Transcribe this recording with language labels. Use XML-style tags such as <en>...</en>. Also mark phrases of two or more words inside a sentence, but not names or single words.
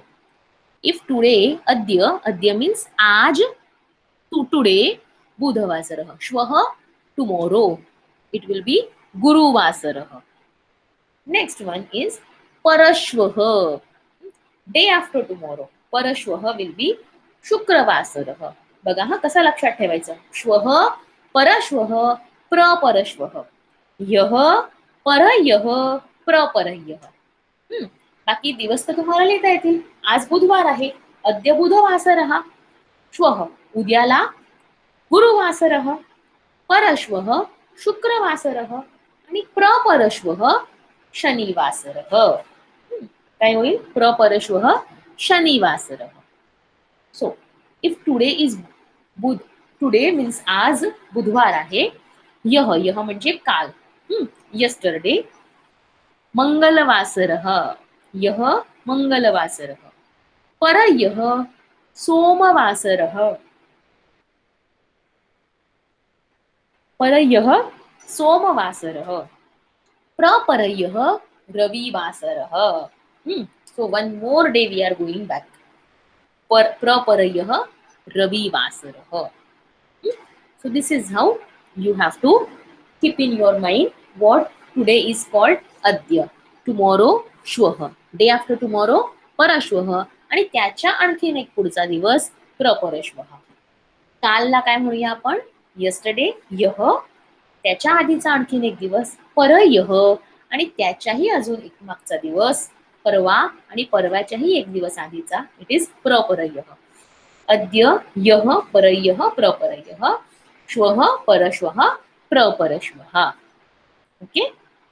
<en>If today, Adya means Aaj, to today, Budhavasarah. Shwaha, tomorrow. It will be Guruvasarah. Next one is Parashwaha. Day after tomorrow. Parashwaha will be Shukravasarah.</en> <mr>बघा हा कसा लक्षात ठेवायचा.</mr> <sa>श्वः, परश्वः, प्रपरश्वः. यह, परयः, प्रपरयः.</sa> <mr>बाकी दिवस तर तुम्हाला लिहिता येतील. आज बुधवार आहे.</mr> <sa>अद्य बुधवासरः. श्वः, उद्याला गुरुवासरः. परश्वः शुक्रवासरः आणि प्रपरश्वः शनिवासरः.</sa> <mr>काय होईल?</mr> <sa>प्रपरश्वः शनिवासरः.</sa> <en>So if today is Budh, today means</en> <mr>आज बुधवार आहे. यह म्हणजे काल, यस्टरडे.</mr> <sa>मंगलवासरः, यह मंगलवासरः. परयः सोमवासरः. परयः सोमवासरः. प्रपरयः रविवासरः.</sa> <en>So one more day we are going back.</en> <sa>प्रपरयः रविवासरः.</sa> <en>So this is how you have to keep in your mind what today is called Adya. Tomorrow श्वः. Day after tomorrow परश्वः.</en> <mr>आणि त्याच्या आणखीन एक पुढचा दिवस प्रपरश्वः. कालला काय म्हणूया आपण? यस्टरडे, यह. त्याच्या आधीचा आणखीन एक दिवस परयः. आणि त्याच्याही अजून एक मागचा दिवस परवा. आणि परवाच्याही एक दिवस आधीचा</mr> <en>it is</en> <mr>प्रपरयः.</mr> <sa>अद्य, यह, परयः, प्रपरयः. श्वः, परश्वः, प्रपरश्वः.</sa> <en>ओके.</en>